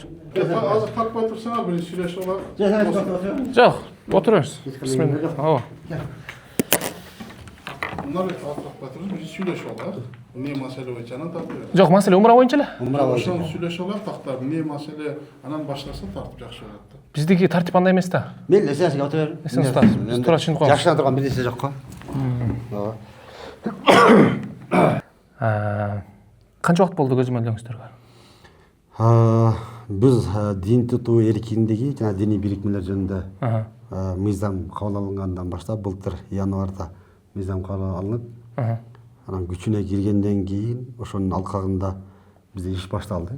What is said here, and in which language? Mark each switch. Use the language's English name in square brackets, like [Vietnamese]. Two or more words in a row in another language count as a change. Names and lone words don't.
[Kyrgyz] Азыр тартпай турсаңар, бир сүйлөшүп алалы. Жок, отурабыз. Бисмилла. Ооба. Мындай тартпай турсаңар, бир сүйлөшүп алалы. Эмне маселе боюнча анан тартып. Жок, маселе умра боюнча эле. Ошону сүйлөшүп алалы, тактап эмне маселе анан баштаса тартып жакшы болот. Биздики тартип андай эмес да. [Kazakh] Мейлі, сен отыр. [Kyrgyz] Сен ұста. Тура түшүнүп калам. Жакшынан турган бир нерсе жок го. Канча убакыт болду көзөмөлдөңүздөргө? Биз дин тутуу эркиндиги жана диний бирикмелер жөнүндө мыйзам кабыл алынгандан баштап былтыр январда мыйзам кабыл алынып, анан күчүнө киргенден кийин ошонун алкагында бизде иш башталды.